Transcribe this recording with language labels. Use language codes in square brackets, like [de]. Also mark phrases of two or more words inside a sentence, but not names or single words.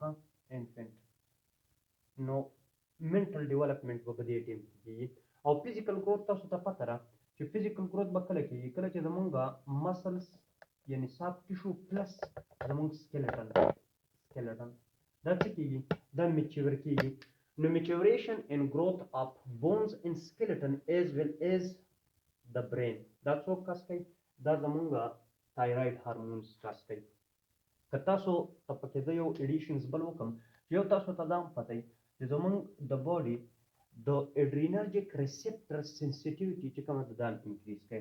[ps] ښه انفنټ نو [en] mental development [ps] به په دې ټیم کې کېږي. او [en] physical growth [ps] تاسو ته پته ده چې [en] physical growth [ps] به کله کېږي؟ کله چې زمونږ مسلس یعنې [en] soft tissue [ps] پلس زمونږ سکیلټن دا څه کېږي؟ دا میچور کېږي. نو [en] maturation and growth of bones and skeleton as well as the brain [ps] دا څوک کاس کوي؟ دا زمونږ [en] thyroid hormones [ps] کاس کوي. که تاسو ته پکې زه یو ایډیشنز بل وکړم یو تاسو ته دا هم پته وي چې زمونږ د باډي د [en] adrenergic receptor sensitivity [ps] چې کومه ده دا انکریز کوي.